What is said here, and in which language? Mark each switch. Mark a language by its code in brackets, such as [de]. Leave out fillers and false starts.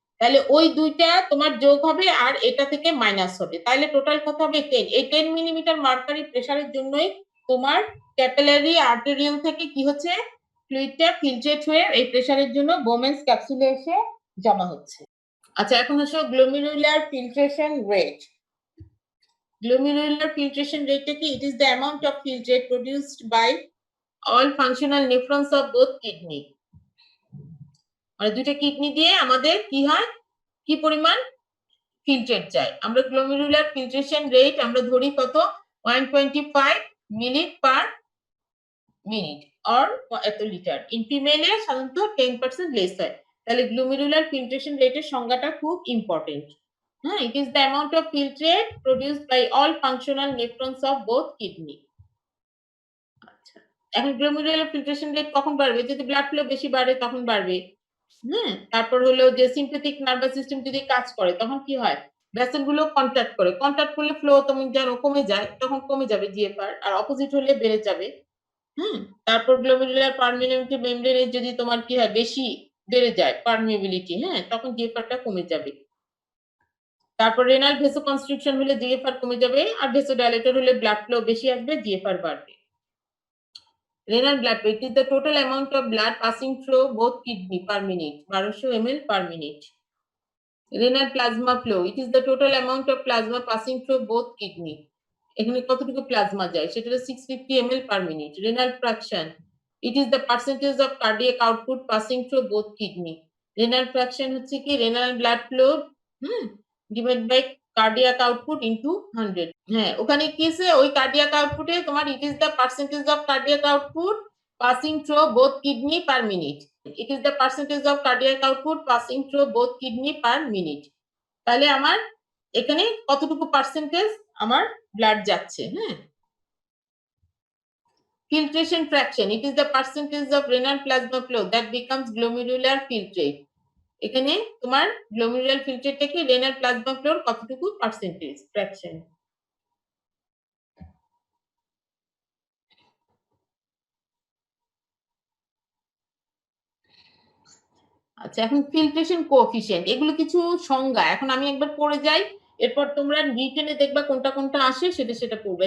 [bn] তাহলে ওই দুইটা তোমার যোগ হবে আর এটা থেকে মাইনাস হবে, তাহলে টোটাল কত হবে? 10। এই 10 মিলিমিটার মার্কারি প্রেসারের জন্যই তোমার ক্যাপিলারি আর্টেরিয়াল থেকে কি হচ্ছে? ফ্লুইডটা ফিল্ট্রেট হয়ে এই প্রেসারের জন্য বোমেন্স ক্যাপসুলে এসে জমা হচ্ছে। আচ্ছা, এখন আসো glomerular filtration rate. Glomerular filtration rate কি? [en] It is the amount of filtrate produced by all functional nephrons of both kidney. [bn] মানে দুইটা কিডনি দিয়ে আমাদের কি হয়? কি পরিমাণ ফিল্ট্রেট যায়? আমরা গ্লোমেরুলার ফিল্ট্রেশন রেট আমরা ধরি কত? 125 মিলি পার মিনিট অর এত লিটার। ইন ফিমেলে সাধারণত 10% লেস হয়। তাহলে গ্লোমেরুলার ফিল্ট্রেশন রেটের সংজ্ঞাটা খুব ইম্পর্টেন্ট। [en] হ্যাঁ, it is the amount of filtrate produced by all functional nephrons of both kidney. আচ্ছা, [bn] এখন গ্লোমেরুলার ফিল্ট্রেশন রেট কখন বাড়বে? যদি ব্লাড ফ্লো বেশি বাড়ে তখন বাড়বে। তারপর হলো যে সিম্প্যাথিক নার্ভাস সিস্টেম যদি কাজ করে তখন কি হয়? ভেসেল গুলো কন্ট্রাক্ট করে। কন্ট্রাক্ট করলে ফ্লো তুমি যেন কমে যায়, তখন কমে যাবে জিএফআর। আর অপোজিট হলে বেড়ে যাবে। হুম? তারপর গ্লোমেরুলার পার্মিনেবিলিটি মেমব্রেনের যদি তোমার কি হয় বেশি বেড়ে যায় পারমিয়েবিলিটি, তখন জিএফআরটা কমে যাবে। তারপর রেনাল ভেসোকনস্ট্রিকশন হলে জিএফআর কমে যাবে, আর ভেসোডাইলেটর হলে ব্লাড ফ্লো বেশি আসবে, জিএফআর বাড়বে। [en] Renal blood flow, it is the total amount of blood passing through both kidney per minute, 1200 ml per minute. Renal plasma flow, it is the total amount of plasma passing through both kidney. [bn] এখানে কতটুকু plasma যায় সেটা হলো 650 ml per minute. [en] Renal fraction, it is the percentage of cardiac output passing through both kidney. Renal fraction [bn] হচ্ছে কি [en] renal blood flow divided by cardiac output into 100. [bn] ওখানে কি আছে ওই কার্ডিয়াক আউটপুটে তোমার [en] It is the percentage of cardiac output passing through both kidney per minute. It is the percentage of cardiac output passing through both kidney per minute. [bn] তাহলে আমার এখানে কতটুকু পার্সেন্টেজ আমার ব্লাড যাচ্ছে। [en] Filtration fraction, it is the percentage of renal plasma flow that becomes glomerular filtrate. [bn] এখানে তোমার glomerular filtrate থেকে renal plasma floor কতটুকু পার্সেন্টেজ ফ্র্যাকশন। আচ্ছা, এখন ফিল্ট্রেশন কোএফিসিয়েন্ট এগুলো কিছু সংজ্ঞা, এখন আমি একবার পড়ে যাই, এরপর তোমরা রিটেনে দেখবা কোনটা কোনটা আসে সেটা পড়বে।